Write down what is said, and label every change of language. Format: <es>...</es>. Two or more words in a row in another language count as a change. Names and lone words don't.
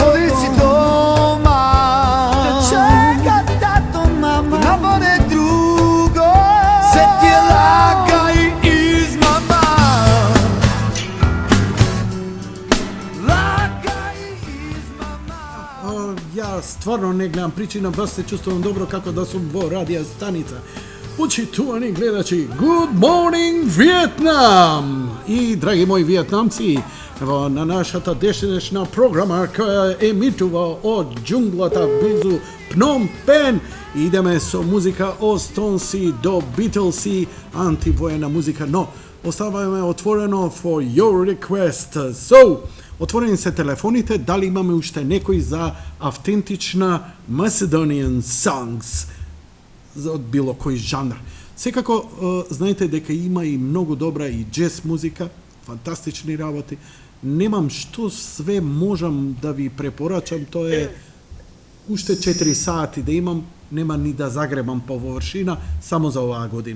<mk>Оди си дома, те чека тато, мама. На воде друго, се ти е лага и измама. Лага и измама. Ја стварно не гледам причина, бас се чувствувам добро како да сум во радија станица. Почитувани гледачи,</mk> <en>Good Morning Vietnam!</en> <mk>И, драги мои виетнамци, ево на нашата дешнешна програма која емитува од џунглата близу Пном Пен. Идеме со музика од Стонси до Битлси, антивоена музика, но оставаме отворено</mk> <en>for your request.</en> <mk>So, отворени се телефоните, дали имаме уште некој за автентична</mk> <en>Macedonian songs</en> <mk>од било кој жанр. Секако, знаете дека има и многу добра и джез музика, фантастични работи. Немам што све можам да ви препорачам, тоа е уште 4 сати да имам, нема ни да загребам по површина само за оваа година.</mk>